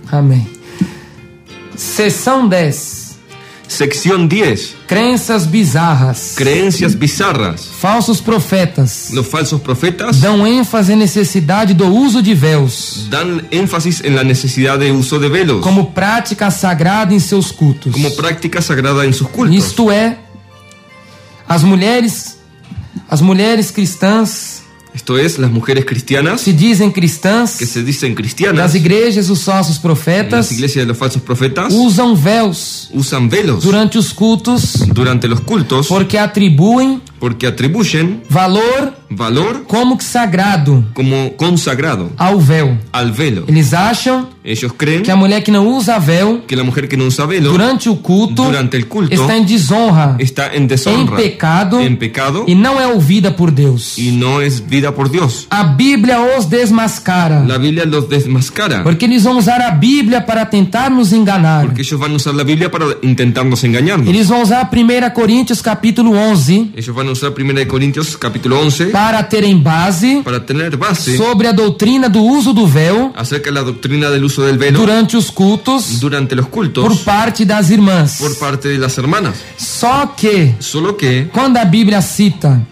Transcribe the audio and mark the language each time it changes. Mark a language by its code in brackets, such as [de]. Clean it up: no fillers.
[pt] Amém. Seção 10. [es] Sección 10. [pt] Crenças bizarras. [es] Creencias bizarras. [pt] Falsos profetas [es] Los falsos profetas [pt] dão ênfase à necessidade do uso de véus [es] dan énfasis en la necesidad de uso de velos [pt] como prática sagrada em seus cultos. [es] como práctica sagrada en sus cultos. [pt] Isto é, as mulheres cristãs [es] Esto es, las mujeres cristianas [pt] se dizem cristãs [es] que se dicen [pt] das [es] cristianas, [pt] igrejas dos falsos [es] las [pt] profetas [es] iglesias de los falsos profetas [pt] usam véus [es] usan velos [pt] durante os cultos [es] durante los cultos [pt] porque atribuem [es] porque atribuyen valor [pt] como que sagrado [es] como consagrado [pt] ao véu. [es] al velo. [pt] Eles acham [es] Ellos creen [pt] que a mulher que não usa véu [es] que la mujer que no usa velo [pt] durante o culto [es] durante el culto [pt] está em desonra, [es] está en [pt] em [es] deshonra, [pt] pecado [es] en pecado [pt] e não é ouvida por Deus. [es] y no es vida por Dios. [pt] A Bíblia os desmascara, [es] La Biblia los desmascara [pt] porque eles vão usar a Bíblia para tentar nos enganar. [es] porque ellos van a usar la Biblia para intentarnos engañarnos. [pt] Eles vão usar 1 Coríntios capítulo 11 [es] Ellos van a usar 1 Corintios capítulo 11 [pt] para terem base [es] para tener base [pt] sobre a doutrina do uso do véu [es] acerca de la doctrina del uso del velo [pt] durante os cultos [es] durante los cultos [pt] por parte das irmãs. [es] por parte de las hermanas. [pt] Só que [es] Solo que [pt] quando a Bíblia cita